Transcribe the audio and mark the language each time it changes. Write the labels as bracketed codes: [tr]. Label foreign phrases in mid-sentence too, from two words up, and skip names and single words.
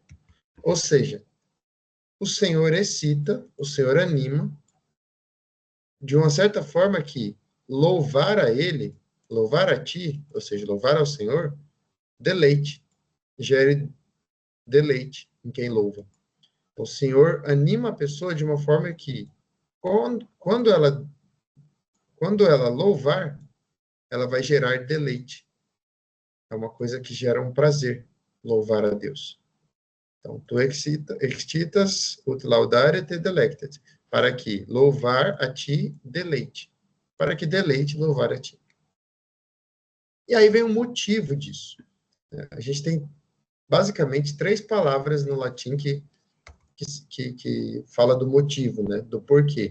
[pt] Ou seja, o Senhor excita, o Senhor anima, de uma certa forma que louvar a Ele, louvar a Ti, ou seja, louvar ao Senhor, deleite, gere deleite em quem louva. O Senhor anima a pessoa de uma forma que, quando ela louvar, ela vai gerar deleite. É uma coisa que gera um prazer, louvar a Deus. Então, [la] tu excitas ut laudare te delectet, [pt] para que louvar a ti deleite, para que deleite louvar a ti. E aí vem o motivo disso. A gente tem basicamente 3 palavras no latim que fala do motivo, né, do porquê.